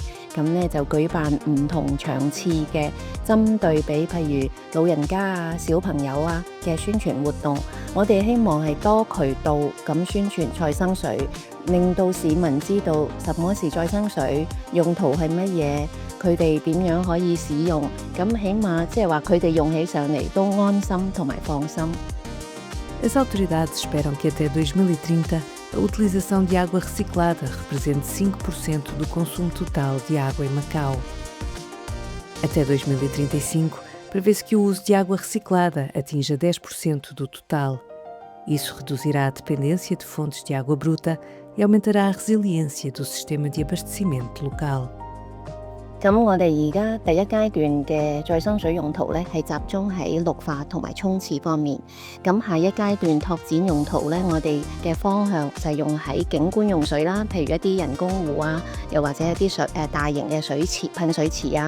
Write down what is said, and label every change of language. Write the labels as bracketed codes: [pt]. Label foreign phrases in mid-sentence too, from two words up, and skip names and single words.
[yue] 咁咧就舉辦唔同場次嘅針對俾譬如老人家啊、小朋友啊嘅宣傳活動，我哋希望係多渠道咁宣傳再生水，令到市民知道什麼是再生水，用途係乜嘢，佢哋點樣可以使用，咁起碼即係話佢哋用起上嚟都安心同埋放心。 [pt] As autoridades esperam que até 2030 a utilização de água reciclada represente 5% do consumo total de água em Macau. Até 2035, prevê-se que o uso de água reciclada atinja 10% do total. Isso reduzirá a dependência de fontes de água bruta e aumentará a resiliência do sistema de abastecimento local. [yue] 咁我哋而家第一階段嘅再生水用途咧，係集中喺綠化同埋沖廁方面。咁下一階段拓展用途咧，我哋嘅方向就係用喺景觀用水啦，譬如一啲人工湖啊，又或者一啲大型嘅水池、噴水池啊。